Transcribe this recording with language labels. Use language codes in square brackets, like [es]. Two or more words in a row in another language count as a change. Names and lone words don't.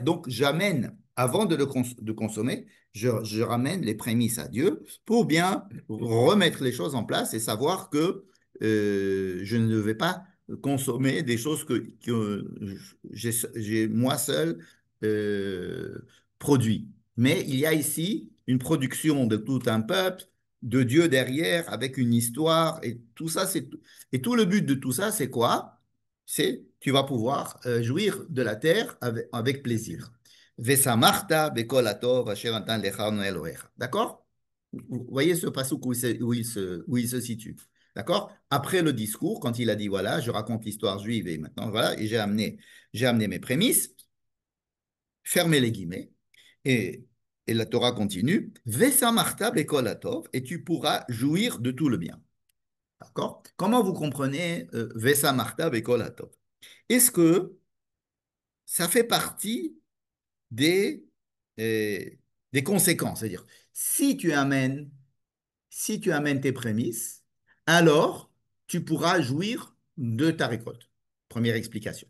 [fr] Donc, j'amène, avant de consommer, je ramène les prémices à Dieu pour bien remettre les choses en place et savoir que je ne vais pas consommer des choses que j'ai moi seul euh, produit. Mais il y a ici une production de tout un peuple, de Dieu derrière, avec une histoire, et tout ça, et tout le but de tout ça, c'est quoi? C'est tu vas pouvoir jouir de la terre avec plaisir. [he] ושמחת בכל הטוב אשר נתן לך אלהיך. [fr] D'accord? Vous voyez ce passage où il se situe. D'accord? Après le discours, quand il a dit voilà, je raconte l'histoire juive et maintenant voilà, et j'ai amené mes prémices, fermez les guillemets, et, et la Torah continue, [he] ושמחת בכל הטוב, [fr] et tu pourras jouir de tout le bien. D'accord? Comment vous comprenez [he] ושמחת בכל הטוב? [fr] Est-ce que ça fait partie des, euh, des conséquences? C'est-à-dire, si tu amènes, si tu amènes tes prémices, alors tu pourras jouir de ta récolte. Première explication.